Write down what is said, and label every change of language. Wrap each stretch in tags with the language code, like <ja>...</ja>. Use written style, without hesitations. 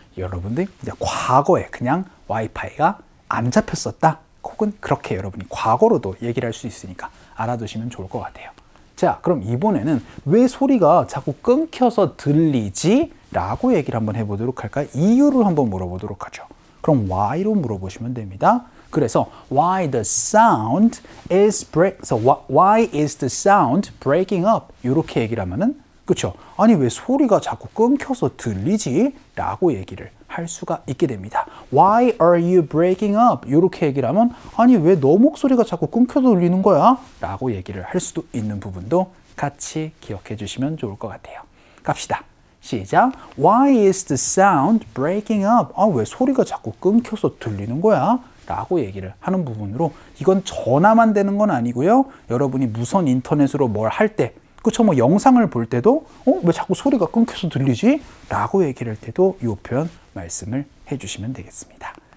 <ko>여러분들이 이제 과거에 그냥 와이파이가 안 잡혔었다 혹은 그렇게 여러분이 과거로도 얘기를 할 수 있으니까 알아두시면 좋을 것 같아요. 자, 그럼 이번에는 왜 소리가 자꾸 끊겨서 들리지? 라고 얘기를 한번 해보도록 할까요? 이유를 한번 물어보도록 하죠. 그럼 why로 물어보시면 됩니다. 그래서</ko> <en>why the sound is why is the sound breaking up?</en> <ko>이렇게 얘기를 하면은, 그쵸? 아니 왜 소리가 자꾸 끊겨서 들리지? 라고 얘기를 할 수가 있게 됩니다.</ko> <en>Why are you breaking up?</en> <ko>이렇게 얘기를 하면 아니 왜 너 목소리가 자꾸 끊겨서 들리는 거야? 라고 얘기를 할 수도 있는 부분도 같이 기억해 주시면 좋을 것 같아요. 갑시다. 시작.</ko> <en>Why is the sound breaking up?</en> <ko>왜 소리가 자꾸 끊겨서 들리는 거야? 라고 얘기를 하는 부분으로, 이건 전화만 되는 건 아니고요. 여러분이 무선 인터넷으로 뭘 할 때, 그쵸? 뭐 영상을 볼 때도 왜 자꾸 소리가 끊겨서 들리지? 라고 얘기를 할 때도 이 표현 말씀을 해주시면 되겠습니다.</ko>